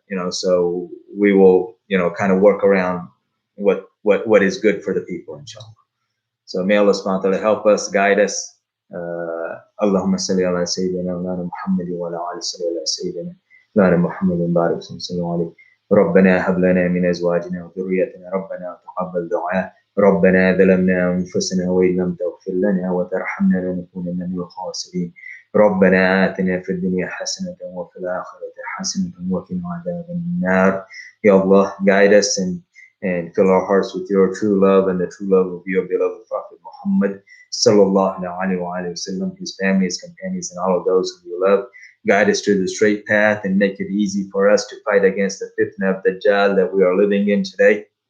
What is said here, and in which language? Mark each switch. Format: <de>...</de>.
<en>So we will, kind of work around what is good for the people, inshallah. So may Allah subhanahu wa ta'ala help us, guide us. Allahumma salli ala Sayyidina Muhammad wa ala ali Sayyidina</en> <ar>محمد بارك وسلم عليه. ربنا هب لنا من ازواجنا وذريتنا ربنا تقبل دعاء. ربنا ظلمنا انفسنا وان لم تغفر لنا وترحمنا لنكونن من الخاسرين. ربنا آتنا في الدنيا حسنة وفي الآخرة حسنة وقنا عذاب النار.</ar> <en>Ya Allah, guide us and fill our hearts with your true love and the true love of your beloved Prophet Muhammad sallallahu alaihi wasallam, his family, his companions, and all of those who you love. Guide us to the straight path and make it easy for us to fight against the fitna of Dajjal that we are living in today.</en>